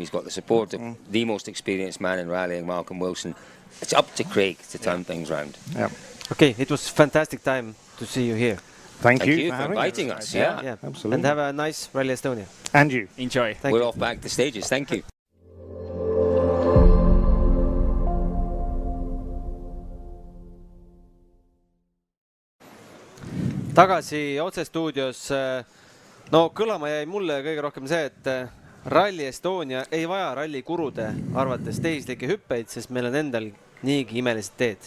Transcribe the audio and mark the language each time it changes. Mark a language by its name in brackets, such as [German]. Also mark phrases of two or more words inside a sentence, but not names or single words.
[English] He's got the support of the most experienced man in rallying, Malcolm Wilson. It's up to Craig to turn things around. Yeah. Okay, it was fantastic time to see you here. Thank Thank you you for for having inviting us. Yeah. Yeah, Absolutely. And have a nice Rally Estonia. And you. Enjoy. Thank We're you. off back to stages. Thank you. [Estonian] Tagasi otsestuudios. No kõlama jäi mulle kõige rohkem see, et Rally Estonia ei vaja rallikurude arvates tehislikke hüppeid, sest meil on endal niigi imelised teed.